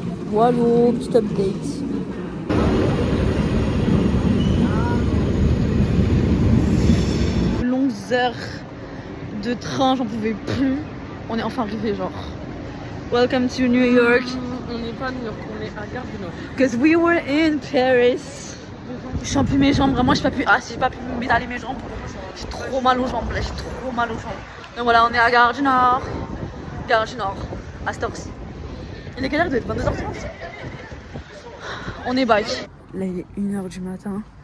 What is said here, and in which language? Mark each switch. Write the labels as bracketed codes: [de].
[fr] Voilà, petit update. Longues heures de train, j'en pouvais plus. On est enfin arrivé, genre. [en] Welcome to New York. [fr] On n'est pas à New York, on est à Gare du Nord. [en] Because we were in Paris. [fr] Je sens plus mes jambes, vraiment, j'ai pas pu. Ah, si j'ai pas pu m'étaler mes jambes. J'ai trop mal aux jambes, là, j'ai trop mal aux jambes. Donc voilà, on est à Gare du Nord. Gare du Nord, à cette heure-ci. Il est quelle heure? Il doit être 22h30. On est back. Là, il est 1h du matin.